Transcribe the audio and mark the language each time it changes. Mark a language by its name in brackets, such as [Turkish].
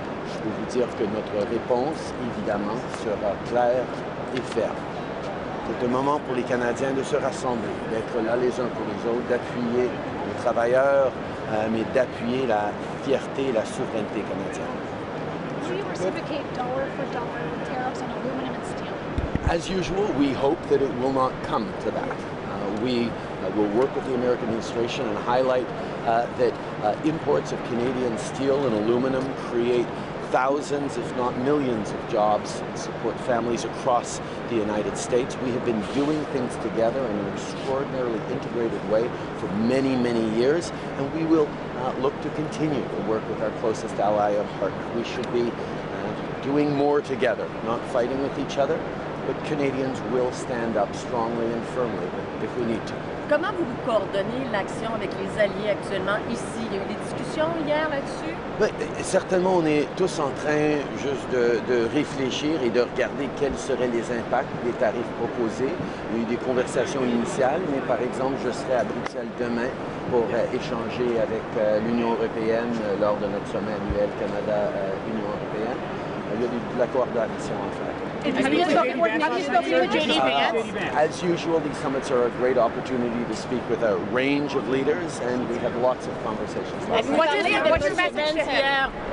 [French] Je peux vous dire que notre réponse, évidemment, sera claire et ferme. C'est un moment pour les Canadiens de se rassembler, d'être là les uns pour les autres, d'appuyer les travailleurs, mais d'appuyer la fierté et la souveraineté canadienne. [English] Will you reciprocate dollar for dollar tariffs on aluminum and steel? As usual, we hope that it will not come to that. We will work with the American administration and highlight that imports of Canadian steel and aluminum create thousands, if not millions, of jobs and support families across the United States. We have been doing things together in an extraordinarily integrated way for many, many years, and we will look to continue to work with our closest ally and partner. We should be doing more together, not fighting with each other, but Canadians will stand up strongly and firmly if we need to. [French] Comment vous coordonnez l'action avec les alliés actuellement ici? Il y a eu des discussions hier là-dessus? Ben, certainement, on est tous en train juste de réfléchir et de regarder quels seraient les impacts des tarifs proposés. Il y a eu des conversations initiales, mais par exemple, je serai à Bruxelles demain pour échanger avec l'Union européenne lors de notre sommet annuel Canada-Union européenne. Il y a de la coordination à faire. [English] Have you spoken with JD Vance? As usual, these summits are a great opportunity to speak with a range of leaders, and we have lots of conversations. What's your message to him?